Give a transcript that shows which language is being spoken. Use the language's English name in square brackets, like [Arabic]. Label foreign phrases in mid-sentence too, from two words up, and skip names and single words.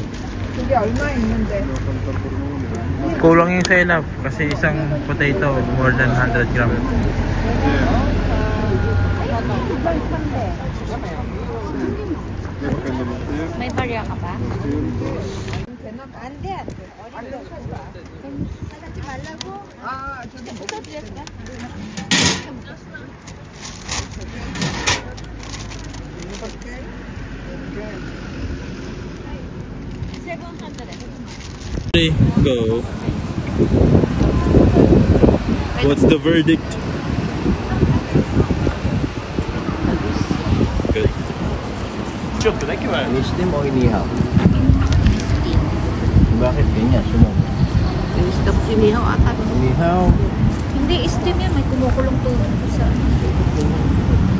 [Filipino] Hindi, [Korean] 얼마 있는데? [Filipino] Kulang yung sa enough kasi isang potato [English] more than 100 gram. [Filipino] May barya ka ba? [Korean] 안 돼, 안 돼. 사가지 말라고? 아, 저기 뭐가 드릴까? [English] Go. What's the verdict? Good. [Filipino] Steam o inihaw? Bakit ganyan? Sumo. Stop inihaw ata. Inihaw. Hindi, steam yan. May kumukulong tubig sa